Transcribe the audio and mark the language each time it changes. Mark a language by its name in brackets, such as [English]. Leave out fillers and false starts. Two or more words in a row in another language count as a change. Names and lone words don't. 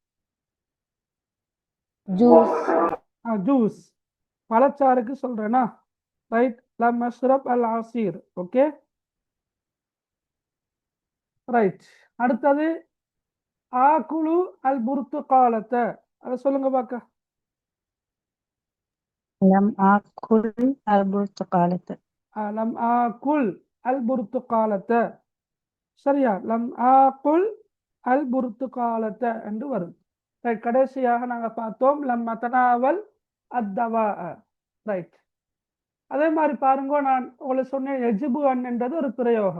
[Tamil] ஜூஸ், ஜூஸ், பழச்சாருக்கு சொல்றேனா? ரைட். [Arabic] لم أشرب العصير. [English] okay, right. [Tamil] அடுத்தது [Arabic] آكل البرتقالة, [Tamil] அதை சொல்லுங்க பார்க்க. [Arabic] لم آكل البرتقالة. لم آكل البرتقالة. [Tamil] சரியா, [Arabic] لم آكل البرتقالة [Tamil] என்று வரும். ரைட். கடைசியாக நாங்க பார்த்தோம் [Arabic] لم أتناول الدواء. [Tamil] ரைட். அதே மாதிரி பாருங்க, நான் உங்களுக்கு சொன்னேன் [Arabic] يجب أن [Tamil] என்றது ஒரு பிரயோகம்.